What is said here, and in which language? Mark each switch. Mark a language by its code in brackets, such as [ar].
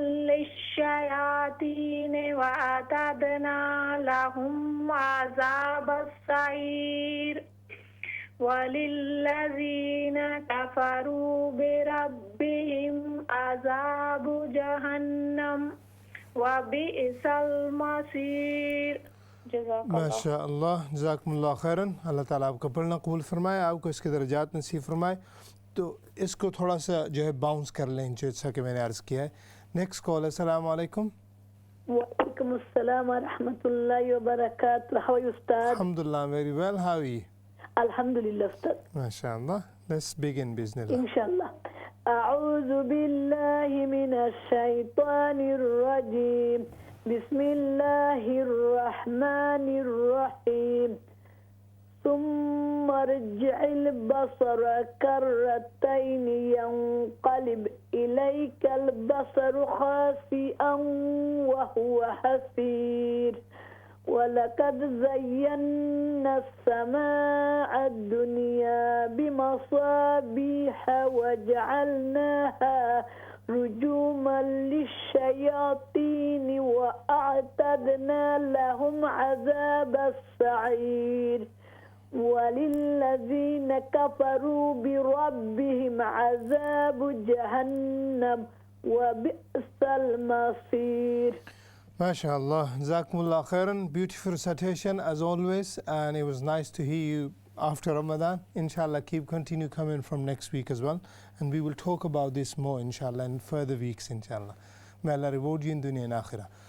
[ar] للشياطين وأعتدنا لهم عذاب السعير وللذين كفروا بربهم عذاب جهنم وبئس المصير۔ [ur] ماشاء اللہ، جزاکم اللہ خیراً، اللہ تعالیٰ آپ کا پڑھنا قبول فرمائے، آپ کو اس کے درجات نصیب فرمائے۔ تو اس کو تھوڑا سا جو ہے باؤنس کر لیں، جیسا کہ میں نے عرض کیا ہے۔ نیکسٹ کال، السلام علیکم۔ [en] وعلیکم السلام ورحمۃ اللہ وبرکاتہ۔ How are you, Ustad? الحمدللہ، very well, how are you؟ Alhamdulillah, Ustad. ماشاء اللہ، let's begin بإذن اللہ۔ Inshallah. [ar] أعوذ بالله من الشيطان الرجيم، بسم الله الرحمن الرحيم، ثم ارجع البصر كرتين ينقلب إليك البصر خاسئا وهو حسير ولقد زينا السماء الدنيا بمصابيح وجعلناها رجوما للشياطين وأعتدنا لهم عذاب السعير وللذين كفروا بربهم عذاب جهنم وبئس المصير. [en] MashaAllah, Jazakumullah khairan. Beautiful recitation as always, and it was nice to hear you after Ramadan. Inshallah, continue coming from next week as well, and we will talk about this more inshallah in further weeks inshallah. May Allah reward you in dunya and akhirah.